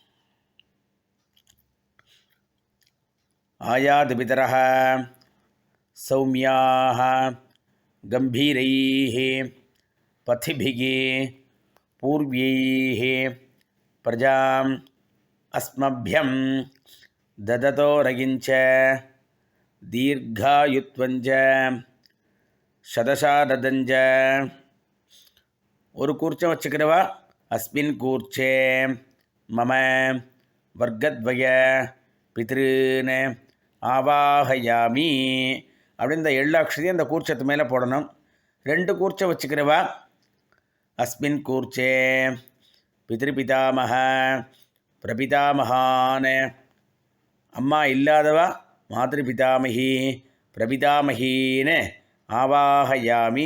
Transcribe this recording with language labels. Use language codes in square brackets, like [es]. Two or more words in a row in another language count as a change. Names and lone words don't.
[sa] आयातु पितरः सौम्याः गम्भीरैः पथिभिः पूर्व्यैः प्रजाम् அஸ்மभ्यं ददतो रगिञ्च दीर्घायुत्वञ्च शतशारदञ्च. [ta] ஒரு கூர்ச்சம் வச்சுக்கிறவா [sa] अस्मिन् कूर्चे मम वर्गद्वय पितॄन् आवाहयामि [ta] அப்படின்னு இந்த எள்ளாட்சதையும் அந்த கூர்ச்சத்து மேலே போடணும். 2 கூர்ச்சம் வச்சுக்கிறவா [sa] अस्मिन् कूर्चे पितृपितामह प्रपितामहान्, [ta] அம்மா இல்லாதவா [sa] मातृपितामही प्रपितामही आवाहयामि.